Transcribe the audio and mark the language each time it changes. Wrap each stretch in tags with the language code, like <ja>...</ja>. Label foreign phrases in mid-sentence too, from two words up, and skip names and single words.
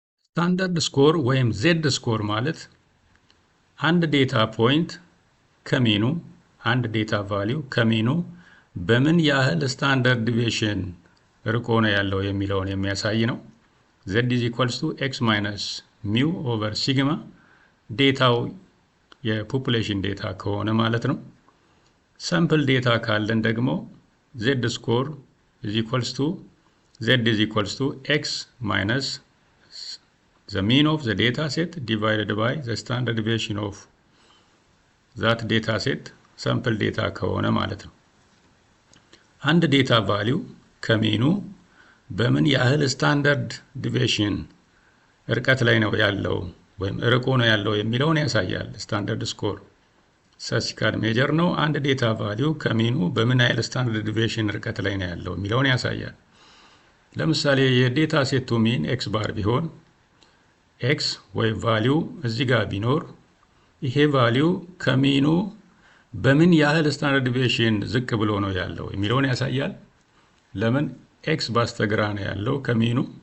<en>standard score</en> <am>ወይም</am> <en>z score</en> <am>ማለት አንድ</am> <en>data point</en> <am>ከሚኑ አንድ</am> <en>data value</en> <am>ከሚኑ በምን ያህል</am> <en>standard deviation</en> <am>ርቆ ነው ያለው የሚለውን የሚያሳይ ነው።</am> <en>z is equals to x minus mu over sigma</en> <am>ዴታው የፖፑሌሽን ዴታ ከሆነ ማለት ነው።</am> <en>sample data</en> <am>ካለን ደግሞ</am> <en>z score is equals to z is equals to x minus the mean of the data set divided by the standard deviation of that data set sample data</en> <am>ከሆነ ማለት ነው። አንድ</am> <en>data value</en> <am>ከሚኑ በምን ያህል</am> <en>standard deviation</en> <am>ርቀት ላይ ነው ያለው ወይም ርቆ ነው ያለው የሚለውን ያሳያል።</am> <en>standard score statistical measure</en> <am>ነው። አንድ</am> <en>data value</en> <am>ከሚኑ በምን ያህል</am> <en>standard deviation</en> <am>ርቀት ላይ ነው ያለው የሚለውን ያሳያል። ለምሳሌ የዴታ ሴቱ</am> <en>mean x bar</en> <am>ቢሆን ኤክስ ወይ ቫልዩ እዚህ ጋር ቢኖር ይሄ ቫልዩ ከሚኑ በምን ያህል</am> <en>standard deviation</en> <am>ዝቅ ብሎ ነው ያለው የሚለውን ያሳያል። ለምን ኤክስ ባስተግራ ነው ያለው ከሚኑ</am>